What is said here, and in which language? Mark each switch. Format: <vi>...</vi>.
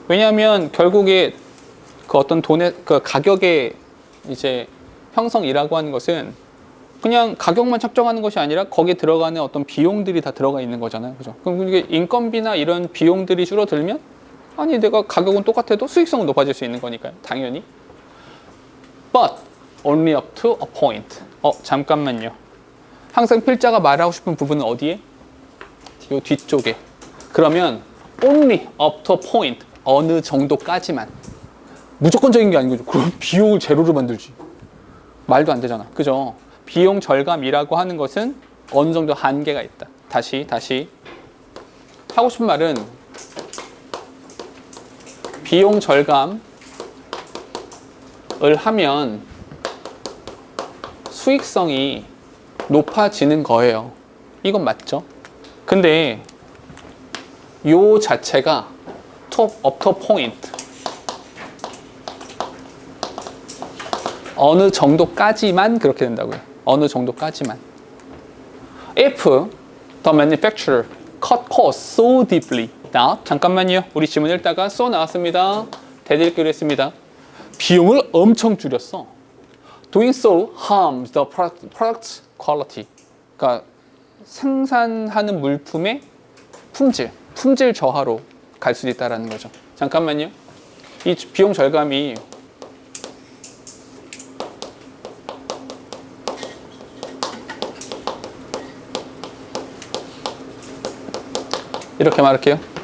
<ko>왜냐하면 결국에 그 어떤 돈의 그 가격의 이제 형성이라고 하는 것은 그냥 가격만 책정하는 것이 아니라 거기에 들어가는 어떤 비용들이 다 들어가 있는 거잖아요. 그죠? 그럼 이게 인건비나 이런 비용들이 줄어들면 아니 내가 가격은 똑같아도 수익성은 높아질 수 있는 거니까요. 당연히.</ko> <en>But only up to a point.</en> <ko>잠깐만요. 항상 필자가 말하고 싶은 부분은 어디에? 이 뒤쪽에. 그러면</ko> <en>only up to a point.</en> <ko>어느 정도까지만. 무조건적인 게 아닌 거죠. 그럼 비용을 제로로 만들지. 말도 안 되잖아. 그죠? 비용 절감이라고 하는 것은 어느 정도 한계가 있다. 다시 하고 싶은 말은 비용 절감을 하면 수익성이 높아지는 거예요. 이건 맞죠? 근데 요 자체가</ko> <en>top up to point,</en> <ko>어느 정도까지만 그렇게 된다고요. 어느 정도까지만.</ko> <en>If the manufacturer cut costs so deeply.</en> <ko>Now, 잠깐만요. 우리 지문 읽다가 so 나왔습니다. 대드리기로 했습니다. 비용을 엄청 줄였어.</ko> <en>Doing so harms the product's quality.</en> <ko>그러니까 생산하는 물품의 품질 저하로 갈 수 있다는 거죠. 잠깐만요. 이 비용 절감이 이렇게 말할게요.</ko>